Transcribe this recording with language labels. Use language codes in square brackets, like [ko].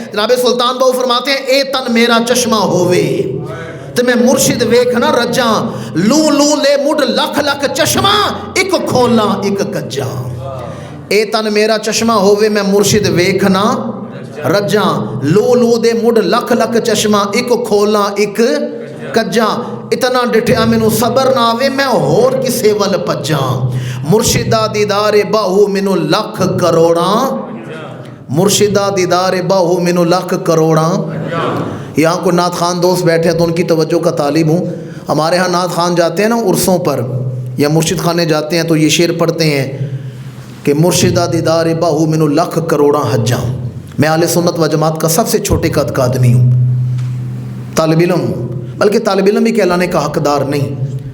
[pa] جناب سلطان بہو فرماتے ہیں اے تن میرا چشمہ ہووے تے میں مرشد ویکھنا رجاں, لو لو لے مڈ لکھ لکھ چشمہ ایک کھولا ایک کجاں. اے تن میرا چشمہ ہووے میں مرشد ویکھنا رجاں, لو لو دے مڈ لکھ لکھ چشمہ ایک کھولا ایک کجاں. اتنا ڈٹھیا مینو صبر نہ آوے میں ہور کسے ول پجاں. مرشدہ دیدار باہو مینو لکھ کروڑاں, مرشدہ دیدار باہو مینو لکھ کروڑاں. [ur] یہاں کو نعت خان دوست بیٹھے ہیں تو ان کی توجہ کا طالب ہوں. ہمارے ہاں نعت خان جاتے ہیں نا عرسوں پر یا مرشد خانے جاتے ہیں تو یہ شعر پڑھتے ہیں کہ [pa] مرشدہ دیدار باہو مینو لکھ کروڑاں حجاں. [ur] میں اہل سنت و جماعت کا سب سے چھوٹے قد کا آدمی ہوں, طالب علم ہوں, بلکہ طالب علم بھی کہلانے کا حقدار نہیں.